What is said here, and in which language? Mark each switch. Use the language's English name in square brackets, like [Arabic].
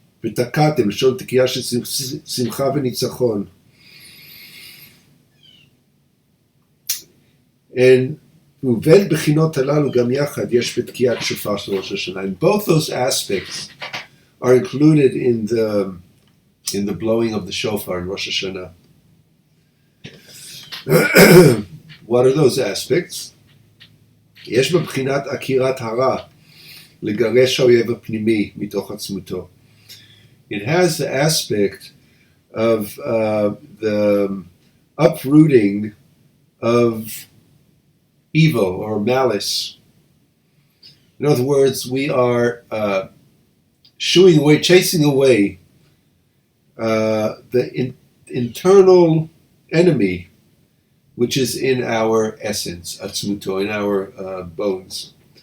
[Hebrew] ותקעתם, לשון תקיעה של שמחה וניצחון. And ובין בחינות הללו גם יחד יש בתקיעת שופר של ראש השנה. [English] And both those aspects are included in the blowing of the shofar in Rosh HaShannah. What are those aspects? [Hebrew] יש בבחינת עקירת הרע, לגרש האויב הפנימי מתוך עצמותו. [English] It has the aspect of the uprooting of evil or malice. In other words, we are chasing away the internal enemy, which is in our essence, atzmuto, in our bones.